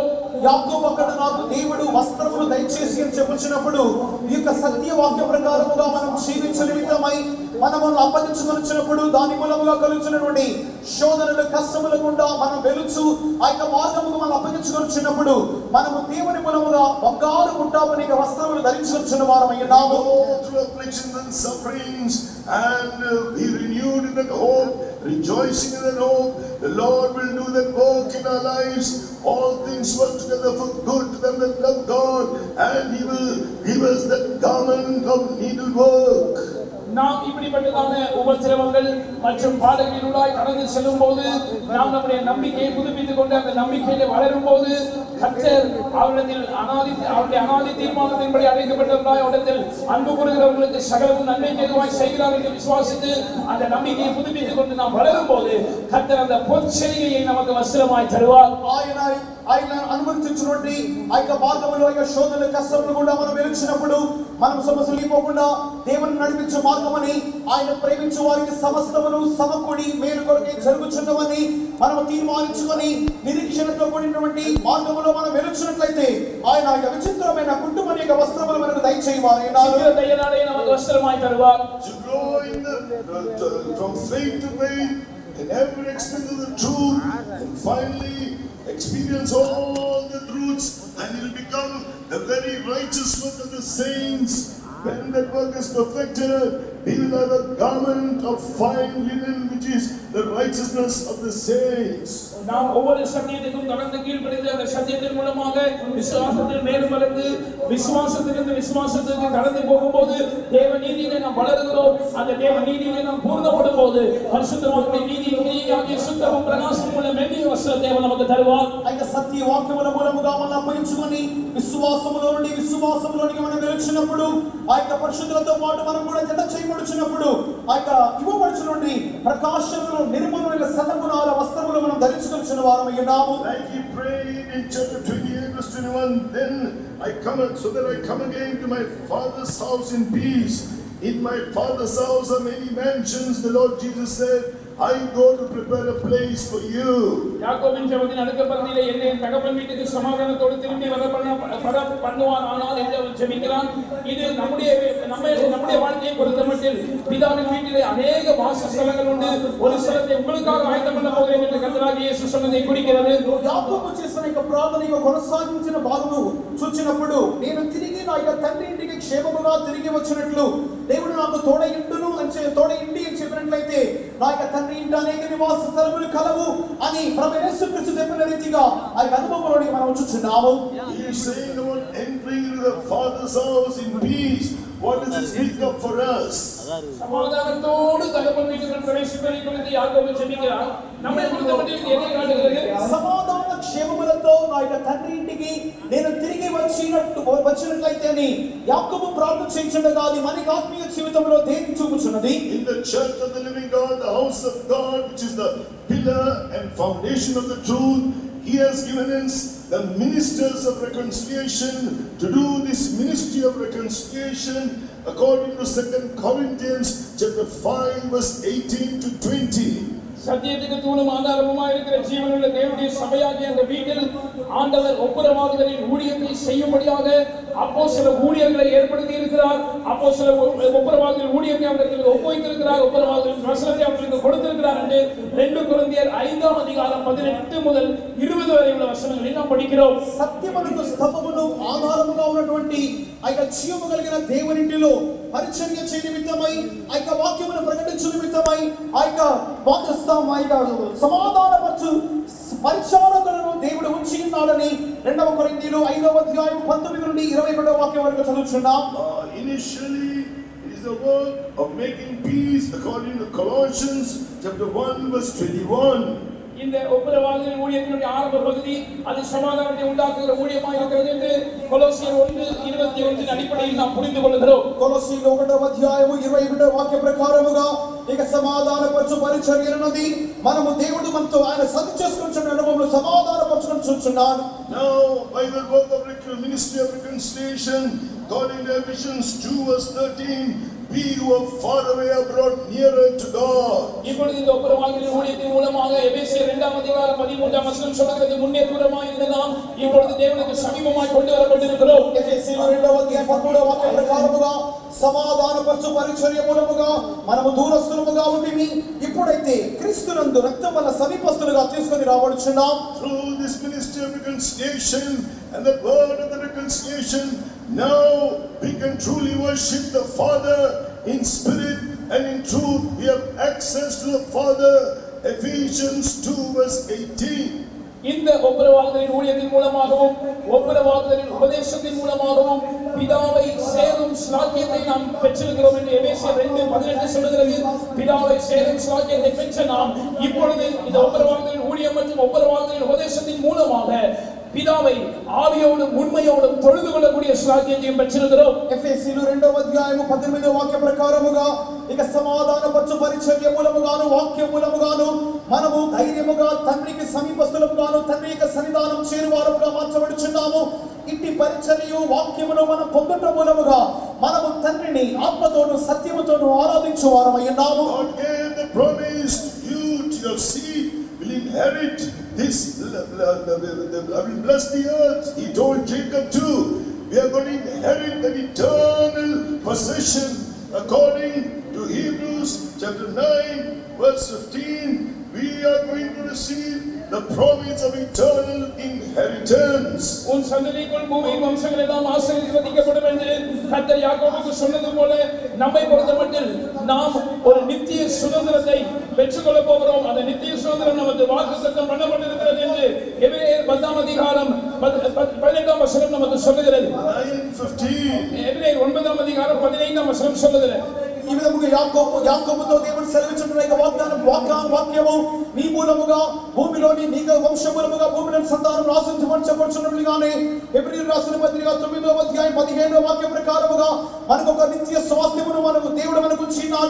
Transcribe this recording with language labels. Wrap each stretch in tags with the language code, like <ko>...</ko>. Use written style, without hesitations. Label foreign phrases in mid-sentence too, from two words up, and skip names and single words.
<te>యాకోబు అక్కడ నాకు దేవుడు వస్త్రములు దయచేసి అని చెప్పుచున్నప్పుడు ఈ యొక్క సత్య వాక్య ప్రకారముగా మనం జీవించే నిమిత్తమై మనము అప్పగించుకొనిచ్చినప్పుడు దాని మూలముగా కలుగుతున్నటువంటి శోధనలు కష్టముల గుండా మనం వెలుచు ఆ యొక్క మార్గముకు మనం అప్పగించుకొనిచ్చినప్పుడు మనము దేవుని మూలముగా బంగారు గుట్టాపని వస్త్రములు ధరించుకొచ్చిన వారమై ఉన్నాము.</te> <en>Through afflictions and sufferings and be renewed in that hope, rejoicing in that hope, the Lord will do that work in our lives. All things work together for good to them that love God, and he will give us that garment of needlework.</en> <ta>நாம் இப்படிப்பட்டதான உபத்திரவங்கள் மற்றும் பாடுகளினுள்ளாய் கடந்து செல்லும் போது நாம் நம்முடைய நம்பிக்கையை புதுப்பித்துக் கொண்டு அந்த நம்பிக்கையிலே வளரும் போது கர்த்தர் அவருடைய அனாதி தீர்மானத்தின்படி அழைக்கப்பட்டவர்களாய் அவரிடத்தில் அன்பு கூறுகிறவர்களுக்கு சகலமும் நன்மைக்கு எதுவாய் செய்கிறார் என்று விசுவாசித்து அந்த நம்பிக்கையை புதுப்பித்துக் கொண்டு நாம் வளரும் போது கர்த்தர் அந்த பொற்செடியை நமக்கு வஸ்திரமாய் தருவார்.</ta> <te>ఆయన అనుమతించినటువంటి ఆ యొక్క మార్గంలో ఆ యొక్క శోధన కష్టములు కూడా మనం వెలిచినప్పుడు మనం సమస్యలిపోకుండా దేవుని నడిపించే మార్గమని ఆయన ప్రేమించే వారికి సమస్తమును సమకూడి మేలు కొరకే జరుగుచున్నవని మనం తీర్మానించుకొని నిరీక్షణతో కూడినటువంటి మార్గంలో మనం వెలిచినట్లయితే ఆయన ఆ యొక్క విచిత్రమైన కుటుంబం యొక్క వస్త్రములు మనకు దయచేయవారైనారు.</te> <ta>நமக்கு வஸ்திரமாய் தருவார்.</ta> <en>To grow in from faith to faith in every experience of the truth, and finally experience all the truths, and it will become the very righteous work of the saints. When that work is perfected, we will have a garment of fine linen, which is the righteousness of the saints.</en> <ta>நாம் ஒவ்வொரு சத்தியத்துக்கும் கடந்து கீழ்ப்படிந்து அந்த சத்தியத்தின் மூலமாக விசுவாசத்தில் மேலும் வளர்ந்து விசுவாசத்திலிருந்து விசுவாசத்துக்கு கடந்து போகும்போது தேவ நீதியிலே நாம் வளருகிறோம். அந்த தேவ நீதியிலே நாம் பூர்ணப்படும் போது பரிசுத்தவான்களுடைய நீதியாகிய சுத்தமும் பிரகாசமும் உள்ள மெல்லிய வஸ்திரத்தை தேவன் நமக்கு தருவார்.</ta> <te>ఆ యొక్క సత్య వాక్యముల మూలముగా మనం అప్పగించుకొని విశ్వాసములోనికి మనం వెలిచినప్పుడు ఆ యొక్క పరిశుద్ధులతో పాటు మనం కూడా జత చేయబడుచున్నప్పుడు ఆ యొక్క ఇవ్వబడుచున్నటువంటి ప్రకాశములు నిర్మలమైన సతగుణాల వస్త్రములు మనం ధరించుకొనిచున్న వారమై ఉన్నాము.</te> <en>Like he prayed in chapter 28 verse 21, then I come so that I come again to my Father's house in peace. In my Father's house are many mansions, the Lord Jesus said, I go to prepare a place for you.</en> <ta>யாக்கோபின் ஜெபத்தின் அடுத்த பகுதியிலே என்னை என் தகப்பன் வீட்டுக்கு சமாதானத்தோடு திரும்பி வர பண்ணுவார் ஆனால் என்று அவன் ஜெபிக்கிறான். இது நம்முடைய வாழ்க்கையை பொறுத்தமட்டில் பிதாவின் வீட்டிலே அநேக வாசஸ்தலங்கள் உண்டு, ஒரு ஸ்தலத்தை உங்களுக்காக ஆயத்தம் பண்ண போகிறேன் என்று கர்த்தராகிய இயேசு சொன்னதை குறிக்கிறது.</ta> <te>యాకోబు చేసిన యొక్క ప్రార్థనను కొనసాగించిన భాగము చూచినప్పుడు నేను తిరిగి నా యొక్క తండ్రి ఇంటికి క్షేమముగా తిరిగి వచ్చినట్లు దేవుడు నాకు తోడయిండును అని చెప్పినట్లయితే నా యొక్క తండ్రి ఇంటి అనేక నివాస స్థలములు కలవు అని ప్రభువు యేసుక్రీస్తు చెప్పిన రీతిగా ఆ అనుభవంలోని మనం చూస్తున్నాము.</te> <en>He is saying about entering into the Father's house in peace. What does it speak of for us?</en> <ta>சமாதானத்தோடு தகப்பன் வீட்டுக்குள் பிரவேசிப்பதை குறித்து யாக்கோபு ஜெபிக்கிறார். நம்மை பொறுத்தமட்டில் இது எதை காட்டுகிறது?</ta> <te>సమాధాన క్షేమములతో నా యొక్క తండ్రి ఇంటికి నేను తిరిగి వచ్చినట్లయితే అని యాకోబు ప్రార్థన చేయించుండగా అది మనకి ఆత్మీయ జీవితంలో దేన్ని చూపుచున్నది?</te> <en>In the church of the living God, the house of God, which is the pillar and foundation of the truth, He has given us the ministers of reconciliation to do this ministry of reconciliation according to 2 Corinthians chapter 5 verse 18 to 20.</en> <ta>சத்தியத்துக்கு தூணும் ஆதாரமுமாய் இருக்கிற ஜீவனுள்ள தேவனுடைய சபையாகிய அந்த வீட்டில் ஆண்டவர் ஒப்புரவாகுதலின் ஊழியத்தை செய்யும்படியாக அப்போஸ்தல ஊழியர்களை ஏற்படுத்தி இருக்கிறார். அப்போஸ்தல ஒப்புரவாகுதல் ஊழியத்தை அவர்களுக்கு ஒப்புவித்திருக்கிறார். ஒப்புரவாகுதலின் வசனத்தை அவர்களுக்கு கொடுத்திருக்கிறார் என்று 2 கொரிந்தியர் 5ஆம் அதிகாரம் 18 முதல் 20 வரை உள்ள வசனங்களை நாம் படிக்கிறோம்.</ta> <te>సత్యమునకు స్తంభమును ఆధారముగా ఉన్నటువంటి ఆ యొక్క జీవము కలిగిన దేవునిలో పరిచర్య చేయ నిమిత్తమై ఆ యొక్క వాక్యమును ప్రకటించు నిమిత్తమై ఆ యొక్క సమాధానపరచు పరిచారకులను దేవుడు ఉంచి ఉన్నాడని 2 కొరింథీయులు 5వ అధ్యాయం 19 నుండి 22వ వాక్యం వరకు చదువుచున్నాం.</te> <en>Initially it is the work of making peace according to Colossians chapter 1 verse 21.</en> <ta>இந்த ஒப்புரவாகுதல் ஊழியத்தினுடைய ஆரம்ப பகுதி அது சமாதானத்தை உண்டாக்குகிற ஊழியமாக இருக்கிறது என்று கொலோசியர் 1:21 அடிப்படையில் நாம் புரிந்து கொள்கிறோம்.</ta> <te>కొలొస్సీయులు 1వ అధ్యాయము 22వ వాక్య ప్రకారముగా ఇక సమాధానపరచు పరిచర్య ఉన్నది. మనము దేవుడు మనతో ఆయన సరి చేసుకొనుచున్న అనుభవంలో సమాధానపరచుకొని చూస్తున్నాడు.</te> <en>Now by the work of ministry of reconciliation, according to Ephesians 2 verse 13, we who are far away are brought nearer to God.</en> <ta>இப்பொழுது இந்த ஒப்புரவாகுதல் ஊழியத்தின் மூலமாக எபேசியர் 2ஆம் அதிகாரம் 13ஆம் வசனம் சொல்கிறது, முன்னே தூரமாய் இருந்த நாம் இப்பொழுது தேவனுக்கு சமீபமாய் கொண்டு வரப்பட்டிருக்கிறோம்.</ta> <te>ఎఫెసీయులు 2వ అధ్యాయం 13వ వాక్య ప్రకారముగా సమాధానపరచు పరిచర్య మూలముగా మనము దూరస్తులముగా ఉండిమి ఇప్పుడైతే క్రీస్తునందు రక్తం వల్ల సమీపస్తులుగా తీసుకొని రాబడుచున్నాం.</te> <en>Through this ministry of reconciliation and the word of the reconciliation, now we can truly worship the Father in spirit and in truth. We have access to the Father. Ephesians 2 verse 18.</en> <ta>இந்த ஒப்புரவாகுதலின் ஊழியத்தின் மூலமாகவும் ஒப்புரவாகுதலின் உபதேசத்தின் மூலமாகவும் பிதாவை சேரும் ஸ்லாக்கியத்தை நாம் பெற்றிருக்கிறோம் என்று எபேசியர் 2:18 சொல்கிறது. பிதாவை சேரும் ஸ்லாக்கியத்தை பெற்ற நாம் இப்பொழுது இந்த ஒப்புரவாகுதலின் ஊழியம் மற்றும் ஒப்புரவாகுதலின் உபதேசத்தின் மூலமாக பிதாவை ஆவியோடும் உண்மையோடும் தொழுது கொள்ளக்கூடிய ஸ்லாக்கியத்தையும் பெற்றிருக்கிறோம்.</ta> <te>ఎఫెసీయులు 2వ అధ్యాయము 18వ వాక్య ప్రకారముగా ఇక సమాధానపరచు పరిచర్య మూలముగాను వాక్య మూలముగాను మనము ధైర్యముగా తండ్రికి సమీపస్తులముగాను తండ్రి యొక్క సన్నిధానం చేరువారముగా మార్చబడుచున్నాము. ఇట్టి పరిచర్యయు వాక్యమును మనం పొందుట మూలముగా మనము తండ్రిని ఆత్మతోను సత్యముతోను ఆరాధించువారమై ఉన్నాము.</te> <en>God gave the promise, you to your seed will inherit this, I will bless the earth. He told Jacob too, we are going to inherit an eternal possession according to Hebrews chapter 9 verse 15. We are going to receive the promise of eternal inheritance.</en> <ta>உன் சந்ததிக்குள் பூமியின் வம்சங்கள் எல்லாம் ஆசீர்வதிக்கப்படும் என்று கர்த்தர் யாக்கோபுக்கு சொன்னது போல நம்மை பொறுத்தமட்டில் நாம் ஒரு நித்திய சுதந்திரத்தை பெற்றுக்கொள்ள போகிறோம். அந்த நித்திய சுதந்திரம் நமக்கு வாக்குத்தத்தம் பண்ணப்பட்டிருக்கிறது என்று எபிரேயர் 10ஆம் அதிகாரம் 18ஆம் வசனம் நமக்கு சொல்லுகிறது. 9:15. எபிரேயர் 9ஆம் அதிகாரம் 15ஆம் வசனம் சொல்லுகிறது.</ta> <te>ఈ విధముగా యాకోబుతో దేవుడు సెలవిచ్చుచున్న వాక్యము నీ మూలముగా భూమిలోని నీ వంశమూలముగా భూమిలోని సంతానం నాశించబడుచున్నట్లుగానే హెబ్రీయులకు రాసిన పత్రిక 9వ అధ్యాయం 17వ వాక్యం ప్రకారముగా మనకు ఒక నిత్య స్వాస్థ్యమును మనకు దేవుడు మనకు ఇచ్చినాడు.</te>